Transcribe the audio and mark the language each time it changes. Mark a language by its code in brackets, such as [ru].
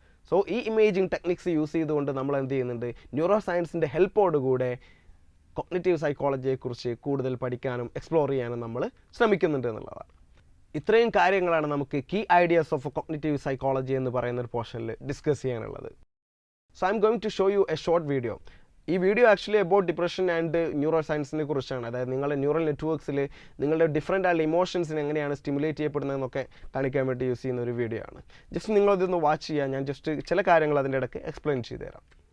[ml] So ഈ imaging techniques use ചെയ്തുകൊണ്ട് നമ്മൾ എന്ത് ചെയ്യുന്നുണ്ട്, ന്യൂറോ സയൻസിൻ്റെ ഹെൽപ്പോടുകൂടെ കോഗ്നിറ്റീവ് സൈക്കോളജിയെക്കുറിച്ച് കൂടുതൽ പഠിക്കാനും എക്സ്പ്ലോർ ചെയ്യാനും നമ്മൾ ശ്രമിക്കുന്നുണ്ട് എന്നുള്ളതാണ്. ഇത്രയും കാര്യങ്ങളാണ് നമുക്ക് key ideas of cognitive psychology എന്ന് പറയുന്ന ഒരു പോർഷനിൽ ഡിസ്കസ് ചെയ്യാനുള്ളത്. [en] So I'm going to show you a short video. [ml] ഈ video actually about depression and neuro സയൻസിനെ കുറിച്ചാണ്. അതായത് നിങ്ങളുടെ ന്യൂറൽ നെറ്റ്വർക്ക്സിൽ നിങ്ങളുടെ ഡിഫറെൻ്റ് ആയിട്ടുള്ള ഇമോഷൻസിന് എങ്ങനെയാണ് സ്റ്റിമുലേറ്റ് ചെയ്യപ്പെടുന്നതെന്നൊക്കെ കാണിക്കാൻ വേണ്ടി യൂസ് ചെയ്യുന്ന ഒരു വീഡിയോ ആണ്. ജസ്റ്റ് നിങ്ങളിതൊന്ന് വാച്ച് ചെയ്യുക. ഞാൻ ജസ്റ്റ് ചില കാര്യങ്ങൾ അതിൻ്റെ ഇടയ്ക്ക് എക്സ്പ്ലെയിൻ ചെയ്തു തരാം.